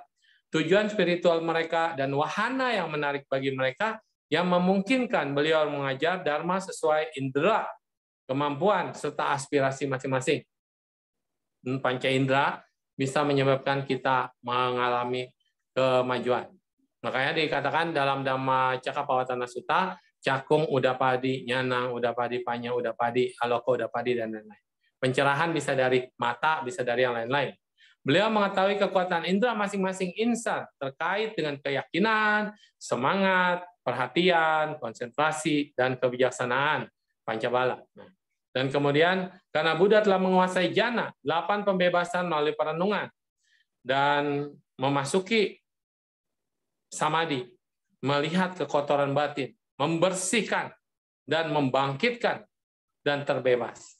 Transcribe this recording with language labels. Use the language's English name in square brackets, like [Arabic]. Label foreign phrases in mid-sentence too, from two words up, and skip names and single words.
[Indonesian] Tujuan spiritual mereka dan wahana yang menarik bagi mereka yang memungkinkan beliau mengajar dharma sesuai indera, kemampuan, serta aspirasi masing-masing. Panca indera bisa menyebabkan kita mengalami kemajuan. Makanya dikatakan dalam Dhammacakkappavattana Sutta, [Pali] Cakung Udapadi, Nyanang Udapadi, Panya Udapadi, Aloka Udapadi, [Indonesian] dan lain-lain. Pencerahan bisa dari mata, bisa dari yang lain-lain. Beliau mengetahui kekuatan indera masing-masing insan terkait dengan keyakinan, semangat, perhatian, konsentrasi, dan kebijaksanaan pancabala. Dan kemudian, karena Buddha telah menguasai jana, 8 pembebasan melalui perenungan, dan memasuki samadhi, melihat kekotoran batin, membersihkan, dan membangkitkan, dan terbebas.